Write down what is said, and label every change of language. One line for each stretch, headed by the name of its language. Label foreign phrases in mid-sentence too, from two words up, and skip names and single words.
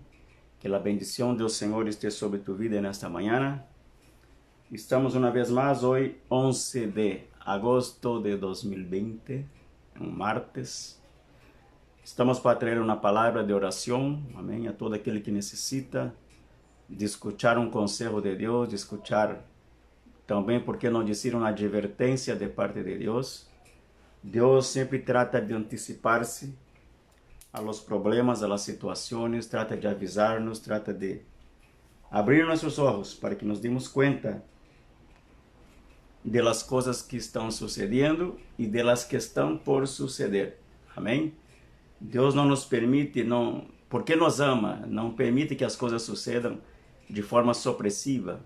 Spanish: Que la bendición del Señor esté sobre tu vida en esta mañana. Estamos una vez más hoy, 11 de agosto de 2020, un martes. Estamos para traer una palabra de oración, amén, a
Portuguese: todo aquele que necessita
Spanish: de escuchar un consejo de Dios, de escuchar
Portuguese: também, por que não dizer, uma advertência de parte de Deus. Deus sempre trata de antecipar-se
Spanish: a los problemas,
Portuguese: a las situações, trata de avisar-nos, trata de abrir nossos olhos para que nos demos conta de las coisas que estão sucedendo e de las que estão por suceder. Amém? Deus não nos permite, porque nos ama, não permite que as coisas sucedam de forma supressiva.